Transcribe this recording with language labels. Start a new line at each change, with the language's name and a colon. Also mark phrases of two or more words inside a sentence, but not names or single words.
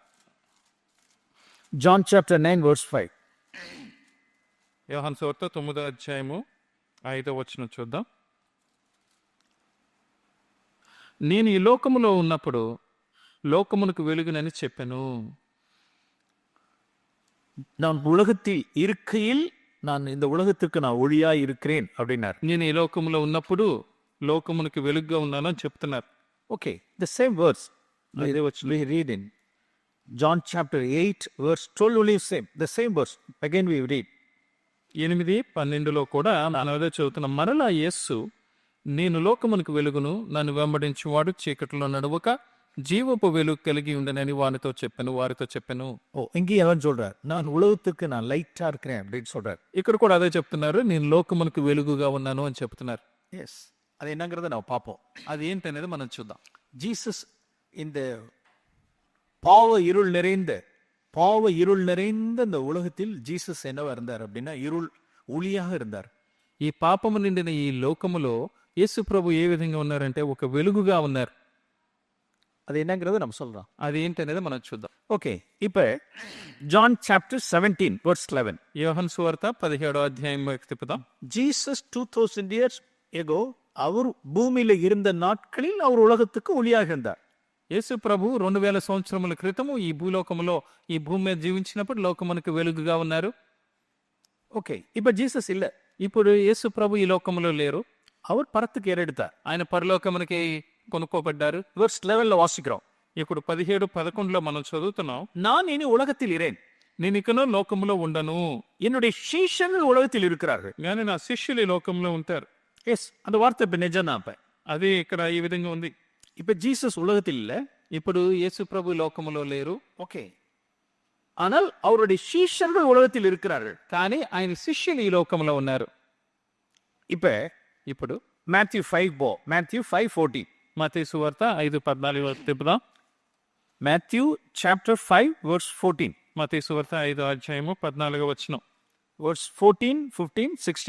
English: John chapter 9 verse 5.
Telugu: యోహాను సువార్త 9వ అధ్యాయము 5వ వచనం చూద్దాం. నేను ఈ లోకములో ఉన్నప్పుడు లోకమునకు వెలుగునని చెప్పాను.
Tamil: நான் உலகத்தில் இருக்கையில் நான் இந்த உலகத்திற்கு நான் ஒளியா இருக்கிறேன் அப்படின்னார்.
Telugu: నేను ఈ లోకములో ఉన్నప్పుడు లోకమునకు వెలుగుగా ఉన్నానని చెప్తున్నారు.
English: Okay, the same verse we read in John chapter 8 verse 12 only same, the same verse again we read. 8,
Telugu: 12లో కూడా మనం అదే చదువుతున్నాం. మరలా యేసు, నేను లోకమునకు వెలుగును, నన్ను వెంబడించువాడు చీకటిలో నడవక జీవపు వెలుగు కలిగి ఉండనని వారితో చెప్పాను.
Tamil: ஓ, இங்கே அவன் சொல்றார், நான் உலகத்துக்கு நான் லைட்டா இருக்கிறேன் அப்படின்னு சொல்றார்.
Telugu: ఇక్కడ కూడా అదే చెప్తున్నారు, నేను లోకమునకు వెలుగుగా ఉన్నాను అని చెప్తున్నారు.
Tamil: எஸ், அது என்னங்கிறத நான் பார்ப்போம்.
Telugu: అది ఏంటనేది మనం చూద్దాం.
Tamil: ஜீசஸ் இந்த பாவ இருள் நிறைந்த இந்த உலகத்தில் ஜீசஸ் என்னவா இருந்தார் அப்படின்னா ஒளியாக இருந்தார்.
Telugu: ఈ పాపము నిండిన ఈ లోకములో యేసు ప్రభు ఏ విధంగా ఉన్నారంటే ఒక వెలుగుగా ఉన్నారు.
Tamil: அது என்னங்கிறத நம்ம சொல்றோம்.
Telugu: అది ఏంటనేది మనం చూద్దాం. ఓకే,
English: இப்போ John chapter 17 verse 11.
Telugu: యోహాను సువార్త 17వ అధ్యాయం తిప్పుదాం.
Tamil: ஜீசஸ் 2000
English: years ago
Tamil: அவர் பூமியில இருந்த நாட்களில் அவர் உலகத்துக்கு ஒளியாக இருந்தார்.
Telugu: యేసు ప్రభు 2000 సంవత్సరముల క్రితము ఈ భూలోకములో ఈ భూమి మీద జీవించినప్పుడు లోకమునకు వెలుగుగా ఉన్నారు. ఓకే,
Tamil: இப்போ ஜீசஸ் இல்ல.
Telugu: ఇప్పుడు యేసు ప్రభు ఈ లోకములో లేరు.
Tamil: அவர் பரத்துக்கு ஏறெடுத்தார்.
Telugu: ఆయన పరలోకమునకి కొనుక్కోబడ్డారు.
Tamil: verse 11 వాసిக்கிறோம்.
Telugu: ఇప్పుడు 17, 11లో మనం చదువుతున్నాం.
Tamil: நான் இனி உலகத்தில் இரேன்,
Telugu: నేను ఇకను లోకములో ఉండను,
Tamil: என்னுடைய சீஷர்கள் உலகத்தில் இருக்கிறார்கள்,
Telugu: కానీ నా శిష్యులు ఈ లోకంలో ఉంటారు.
Tamil: எஸ், அந்த வார்த்தை இப்ப நிஜம்தான். அப்ப
Telugu: అది ఇక్కడ ఈ విధంగా ఉంది.
Tamil: இப்ப ஜீசஸ் உலகத்தில் இல்ல,
Telugu: ఇప్పుడు యేసు ప్రభు లోకములో లేరు. ఓకే,
Tamil: ஆனால் அவருடைய சீஷர்கள் உலகத்தில் இருக்கிறார்கள்.
Telugu: కానీ ఆయన శిష్యులు ఈ లోకంలో ఉన్నారు.
Tamil: இப்ப
Telugu: ఇప్పుడు మాథ్యూ 5:14 మత్తయి సువార్త 5:14 తిప్పుదాం. మాథ్యూ చాప్టర్ 5:14 మత్తయి సువార్త 5 అధ్యాయము 14 వచనం. verse 14, 15, 16.